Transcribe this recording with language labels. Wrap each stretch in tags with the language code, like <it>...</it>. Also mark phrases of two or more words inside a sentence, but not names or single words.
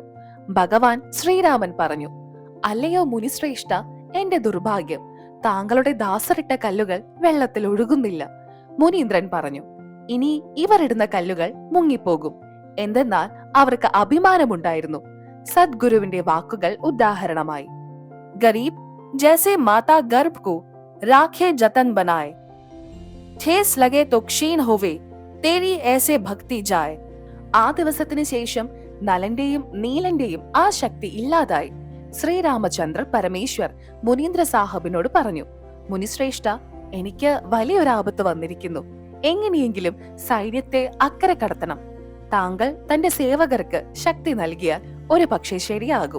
<ml>ഭഗവാൻ ശ്രീരാമൻ പറഞ്ഞു, അല്ലയോ മുനിശ്രേഷ്ഠ, എന്റെ ദുർഭാഗ്യം, താങ്കളുടെ ദാസറിട്ട കല്ലുകൾ വെള്ളത്തിൽ ഒഴുകുന്നില്ല. മുനീന്ദ്രൻ പറഞ്ഞു, ഇനി ഇവരിടുന്ന കല്ലുകൾ മുങ്ങിപ്പോകും. എന്തെന്നാൽ അവർക്ക് അഭിമാനമുണ്ടായിരുന്നു. സദ്ഗുരുവിന്റെ വാക്കുകൾ ഉദാഹരണമായി.</ml> <hi>ഗരീബ് ജैसे माता गर्भ को राखे जतन बनाए, ठेस लगे तो क्षीण होवे, तेरी ऐसे भक्ति जाए.</hi> <ml>ആ ദിവസത്തിന് ശേഷം നലന്റെയും നീലന്റെയും ആ ശക്തി ഇല്ലാതായി. ശ്രീരാമചന്ദ്ര പരമേശ്വർ മുനീന്ദ്ര സാഹബിനോട് പറഞ്ഞു, മുനിശ്രേഷ്ഠ, എനിക്ക് വലിയൊരു ആപത്ത് വന്നിരിക്കുന്നു. എങ്ങനെയെങ്കിലും സൈന്യത്തെ അക്കരെ കടത്തണം. താങ്കൾ തന്റെ സേവകർക്ക് ശക്തി നൽകിയാൽ ഒരു പക്ഷേ ശരിയാകും.</ml>